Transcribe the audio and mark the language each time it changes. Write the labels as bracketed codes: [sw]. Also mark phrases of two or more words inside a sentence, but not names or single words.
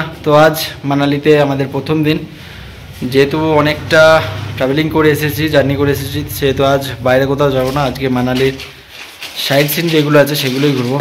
[bn] তো আজ মানালিতে আমাদের প্রথম দিন, যেহেতু অনেকটা ট্রাভেলিং করে এসেছি জার্নি করে এসেছি সেহেতু আজ বাইরে কোথাও যাবো না। আজকে মানালির [en] side scene [bn] যেগুলো আছে সেগুলোই ঘুরবো।